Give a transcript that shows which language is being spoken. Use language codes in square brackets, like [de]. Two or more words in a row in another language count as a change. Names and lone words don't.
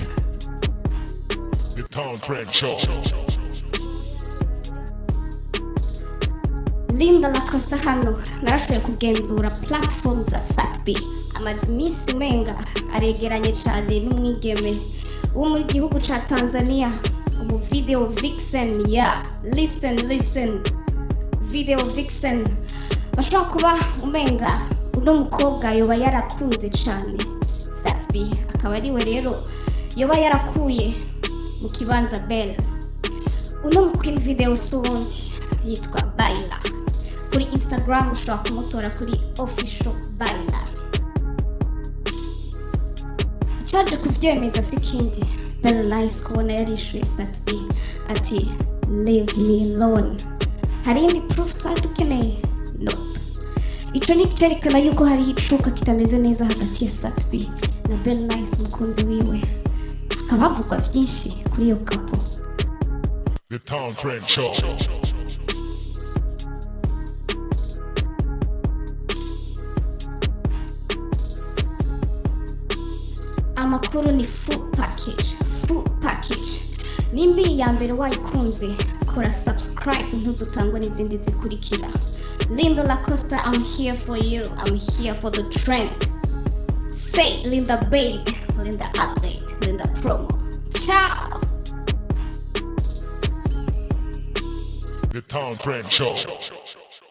[en] The Town Trend Show. [rn] Linda Lacosta hano narashoboye kugenzura platform za Salvi. Amaze iminsi menga aregeranye cyane n'umwigeme wo muri gihugu ca Tanzania, umu [en] video vixen. Yeah, listen, video vixen. [rn] Bashobora kuba umenga uno mukobwa yoba yarakunze cyane Salvi, akaba ariwe rero yoba yarakuye mu kibanza Belle. Uno mukwini video subundi yitwa Baila. Kuri Instagram ushobora kumutora kuri official Baila. Icaje kuvyemeza sikindi Belle Nice kubona yarishuye Salvi ati [en] leave me alone. [rn] Hari indi proof twari dukeneye? [en] Nope. [rn] Ico ni cerekana yuko hari icuka kitameze neza hagati ya Salvi na Belle Nice umukunzi wiwe. Hakaba havugwa vyinshi kuri iyo couple. [en] The Town Trend Show. [rn] Amakuru ni [en] full package. [rn] Nimbi ya mbere wayikunze kora subscribe ntuzutangwa n'izindi zikurikira. Linda Lacosta, [en] I'm here for you, I'm here for the trend. Say Linda babe, Linda update, Linda promo. Ciao. The Town Trend Show.